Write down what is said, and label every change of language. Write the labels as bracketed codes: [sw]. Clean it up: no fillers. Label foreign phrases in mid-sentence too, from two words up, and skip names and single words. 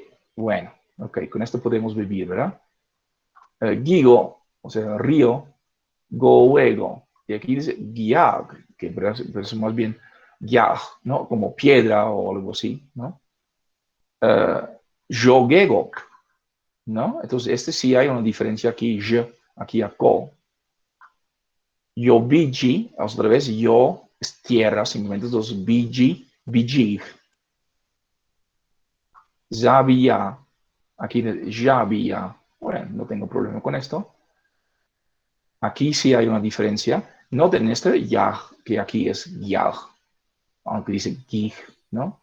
[es] Bueno, ok, con esto podemos vivir, ¿verdad? Gigo, o sea, río, Goego, y aquí dice Giag, que es más bien Yag, ¿no? Como piedra o algo así, ¿no? Jogegok, ¿no? Entonces, sí hay una diferencia aquí, aquí a ko. Yobiji, otra vez, yo es tierra, simplemente, entonces, biji. Zabia, aquí Jabia, bueno, no tengo problema con esto. Aquí sí hay una diferencia. Noten este yaj, que aquí es yaj, aunque dice gij, ¿no?